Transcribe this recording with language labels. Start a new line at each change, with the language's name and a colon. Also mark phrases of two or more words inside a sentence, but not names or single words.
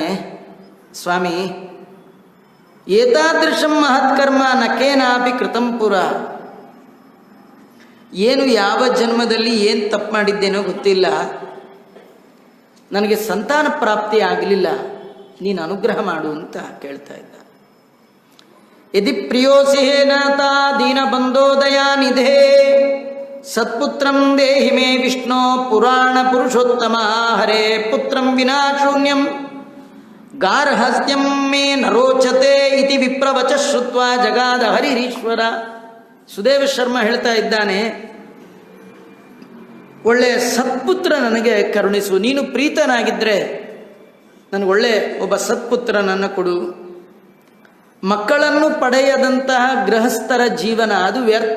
Sanskrit: ಸ್ವಾಮಿ, ಏತಾದೃಶಂ ಮಹತ್ಕರ್ಮ ನಕೇನಾಪಿ ಕೃತಂ ಪುರ.
Kannada: ಏನು ಯಾವ ಜನ್ಮದಲ್ಲಿ ಏನು ತಪ್ಪು ಮಾಡಿದ್ದೇನೋ ಗೊತ್ತಿಲ್ಲ, ನನಗೆ ಸಂತಾನ ಪ್ರಾಪ್ತಿ ಆಗಲಿಲ್ಲ, ನೀನು ಅನುಗ್ರಹ ಮಾಡು ಅಂತ ಕೇಳ್ತಾ ಇದ್ದ.
Sanskrit: ಯದಿ ಪ್ರಿಯೋಸಿ ಹೇನಾಥ ದೀನ ಬಂಧೋ ದಯಾನಿಧೇ ಸತ್ಪುತ್ರಂ ದೇಹಿ ಮೇ ವಿಷ್ಣು ಪುರಾಣ ಪುರುಷೋತ್ತಮ ಹರೇ ಪುತ್ರಂ ವಿನಾ ಶೂನ್ಯಂ ಗಾರ್ಹಸ್ಯಂ ಮೇ ನರೋಚತೆ ಇತಿ ವಿಪ್ರವಚ ಶ್ರುತ್ವ ಜಗಾದ ಹರಿರೀಶ್ವರ.
Kannada: ಸುದೇವ ಶರ್ಮ ಹೇಳ್ತಾ ಇದ್ದಾನೆ, ಒಳ್ಳೆಯ ಸತ್ಪುತ್ರ ನನಗೆ ಕರುಣಿಸು. ನೀನು ಪ್ರೀತನಾಗಿದ್ದರೆ ನನಗೆ ಒಳ್ಳೆ ಒಬ್ಬ ಸತ್ಪುತ್ರನನ್ನು ಕೊಡು. ಮಕ್ಕಳನ್ನು ಪಡೆಯದಂತಹ ಗೃಹಸ್ಥರ ಜೀವನ ಅದು ವ್ಯರ್ಥ.